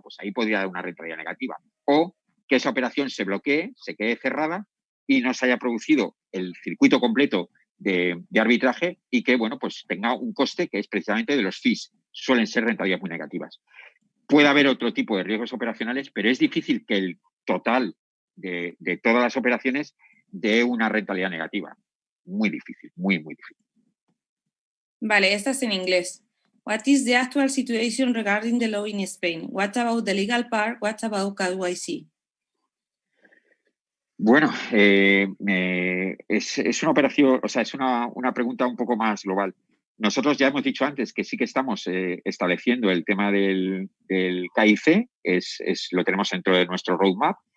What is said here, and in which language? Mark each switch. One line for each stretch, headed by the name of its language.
Spanish: Pues ahí podría dar una rentabilidad negativa. O que esa operación se bloquee, se quede cerrada y no se haya producido el circuito completo de arbitraje y que, bueno, pues tenga un coste que es precisamente de los fees. Suelen ser rentabilidades muy negativas. Puede haber otro tipo de riesgos operacionales, pero es difícil que el total de todas las operaciones dé una rentabilidad negativa. Muy difícil, muy, muy difícil. Vale, esta es en inglés.
English: What is the actual situation regarding the law in Spain? What about the legal part? What about KYC?
Spanish: Bueno, es una operación, o sea, es una pregunta un poco más global. Nosotros ya hemos dicho antes que sí que estamos estableciendo el tema del KIC, lo tenemos dentro de nuestro roadmap.